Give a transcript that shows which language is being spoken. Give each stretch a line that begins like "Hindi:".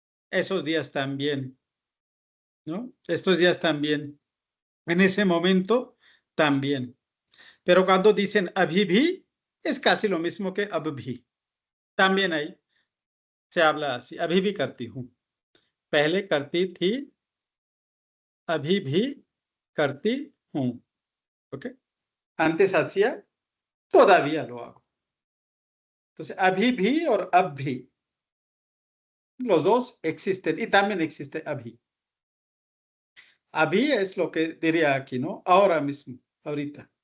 Spanish: Esos días también. ¿No? Estos días también. En ese momento también. Pero cuando dicen abhi bhi, es casi lo mismo que ab bhi. También ahí se habla así.
Hindi: Abhi bhi karti hu. पहले करती थी, अभी भी करती हूँ.
Spanish: ¿Ok? Antes hacía, todavía lo hago. Entonces, abhi bhi और ab bhi, los dos existen y también existe abhi. Abhi es lo que diría aquí, ¿no? Ahora mismo, ahorita.